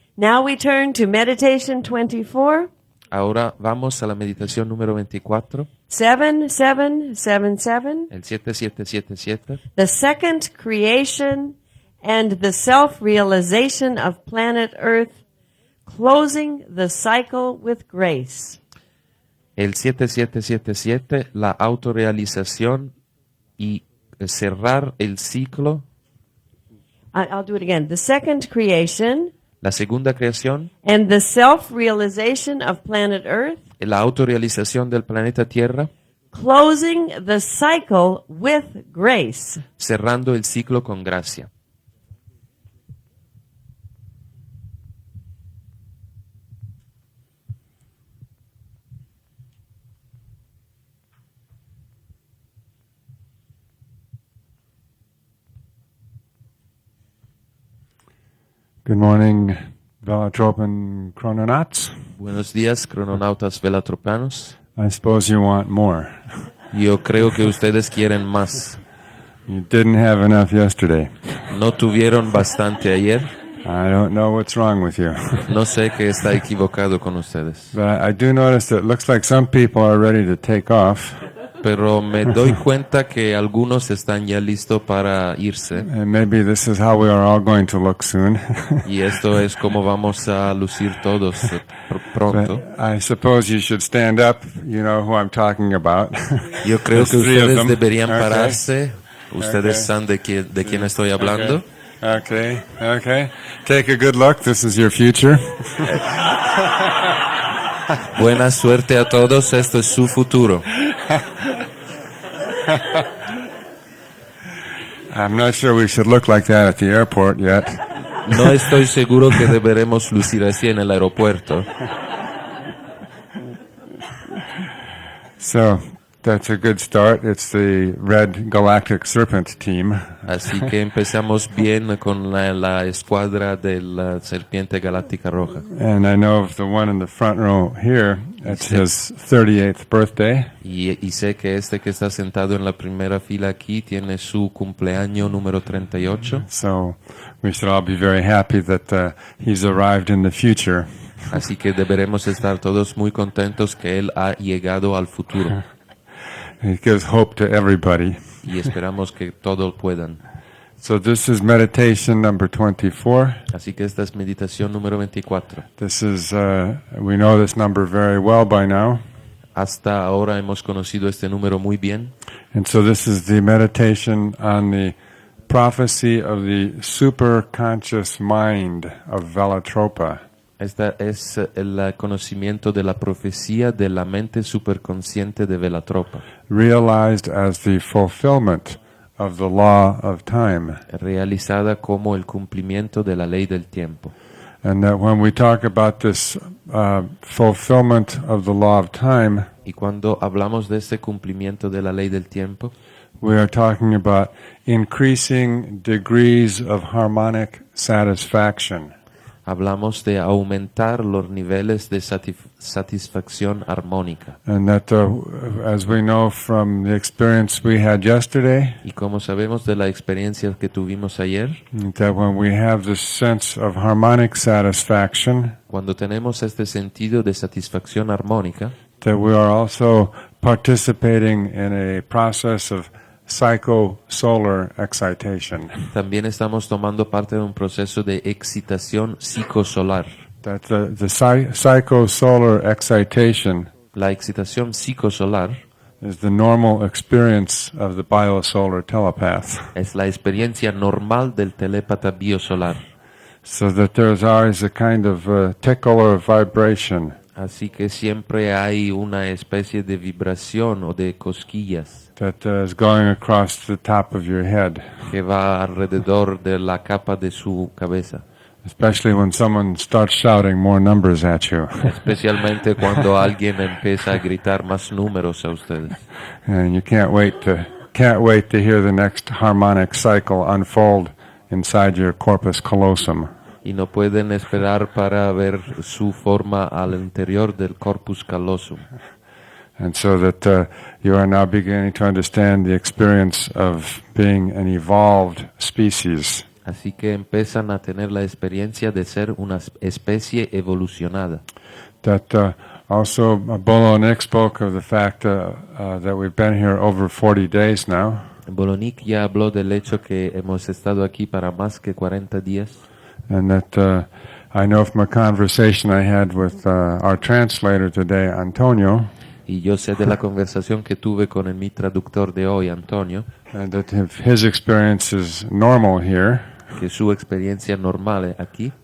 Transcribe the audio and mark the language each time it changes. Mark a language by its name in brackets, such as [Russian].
[English] Now we turn to Meditation 24, [Spanish] Ahora vamos a la meditación número 24, [English] 7777, [Spanish] el 7777, [English] the second creation and the self-realization of planet Earth, closing the cycle with grace. [Spanish] el 7777, la autorrealización y cerrar el ciclo, [English] I'll do it again. The second creation [Spanish] la segunda creación, [English] and the self-realization of planet Earth, [Spanish] la autorrealización del planeta Tierra, [English] closing the cycle with grace. [Spanish] cerrando el ciclo con gracia. [English] Good morning, Velatropan Chrononauts. [Spanish] Buenos días, crononautas velatropanos. [English] I suppose you want more. [Spanish] Yo creo que ustedes quieren más. [English] You didn't have enough yesterday. [Spanish] No tuvieron bastante ayer. [English] I don't know what's wrong with you. [Spanish] No sé qué está equivocado con ustedes. [English] But I do notice that it looks like some people are ready to take off. [Spanish] Pero me doy cuenta que algunos están ya listos para irse. [English] And maybe this is how we are all going to look soon. [Spanish] Y esto es como vamos a lucir todos pronto. [English] But I suppose you should stand up. You know who I'm talking about. [Spanish] Yo creo que [English] There's 3 of [Spanish] ustedes [English] them. [Spanish] deberían [English] Okay. [Spanish] pararse. Ustedes [English] Okay. [Spanish] saben de quién estoy hablando. [English] Okay. Take a good look. This is your future. [Spanish] Buena suerte a todos. Esto es su futuro. [English] I'm not sure we should look like that at the airport yet. [Spanish] No estoy seguro que deberemos lucir así en el aeropuerto. [English] So that's a good start. It's the Red Galactic Serpent team. [Spanish] Así que empezamos bien con la escuadra de la Serpiente Galáctica Roja. [English] And I know of the one in the front row here. It's his 38th birthday. [Spanish] Y sé que este que está sentado en la primera fila aquí tiene su cumpleaños número 38. [English] So we should all be very happy that he's arrived in the future. [Spanish] Así que deberemos estar todos muy contentos que él ha llegado al futuro. [English] He gives hope to everybody. [Spanish] Y esperamos que todos puedan. [English] So this is meditation number 24. [Spanish] Así que esta es meditación número 24. [English] This is, we know this number very well by now. [Spanish] Hasta ahora hemos conocido este número muy bien. [English] And so this is the meditation on the prophecy of the superconscious mind of Velatropa. [Spanish] Esta es el conocimiento de la profecía de la mente superconsciente de Velatropa, [English] realized as the fulfillment of the law of time. [Spanish] realizada como el cumplimiento de la ley del tiempo. [English] And that when we talk about this fulfillment of the law of time, [Spanish] Y cuando hablamos de este cumplimiento de la ley del tiempo, [English] we are talking about increasing degrees of harmonic satisfaction. [Spanish] hablamos de aumentar los niveles de satisfacción armónica. [English] And that, as we know from the experience we had yesterday, [Spanish] Y como sabemos de la experiencia que tuvimos ayer, [English] that when we have this sense of harmonic satisfaction, [Spanish] cuando tenemos este sentido de satisfacción armónica, [English] that we are also participating in a process of psychosolar excitation. [Spanish] también estamos tomando parte de un proceso de excitación psicosolar. [English] That the psychosolar excitation [Spanish] La excitación psicosolar [English] is the normal experience of the biosolar telepath. [Spanish] es la experiencia normal del telépata biosolar. [English] So that there's always a kind of tickle or vibration [Spanish] Así que siempre hay una especie de vibración o de cosquillas [English] that is going across the top of your head, [Spanish] que va alrededor de la capa de su cabeza, [English] especially when someone starts shouting more numbers at you. [Spanish] especialmente cuando alguien empieza a gritar más números a ustedes. [English] And you can't wait to hear the next harmonic cycle unfold inside your corpus callosum. [Spanish] Y no pueden esperar para ver su forma al interior del corpus callosum. [English] And so that you are now beginning to understand the experience of being an evolved species. [Spanish] Así que empiezan a tener la experiencia de ser una especie evolucionada. [English] That also Bolo Nick spoke of the fact that we've been here over 40 days now. [Spanish] Bolonik ya habló del hecho que hemos estado aquí para más que 40 días. [English] And that I know from a conversation I had with our translator today, Antonio, [Spanish] Y yo sé de la conversación que tuve con mi traductor de hoy, Antonio, [English] and that if his experience is normal here, [Spanish] que su experiencia normal aquí,